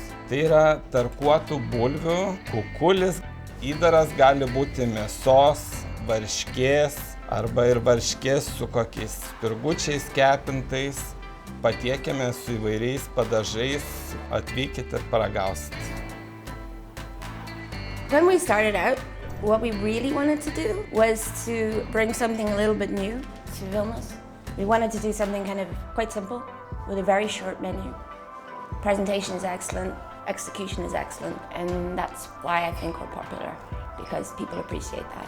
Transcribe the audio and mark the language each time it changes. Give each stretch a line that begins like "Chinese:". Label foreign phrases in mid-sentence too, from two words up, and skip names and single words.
Lithuanian: Tai yra tarkuotų bulvių kukulis. Įdaras gali būti mėsos, varškės arba ir varškės su kokiais spirgučiais kepintais. Patiekiame su įvairiais padažais, atvykit ir paragausit.
English: When we started out, what we really wanted to do was to bring something a little bit new to Vilnius. We wanted to do something kind of quite simple with a very short menu. Presentation is excellent, execution is excellent, and that's why I think we're popular, because people appreciate that.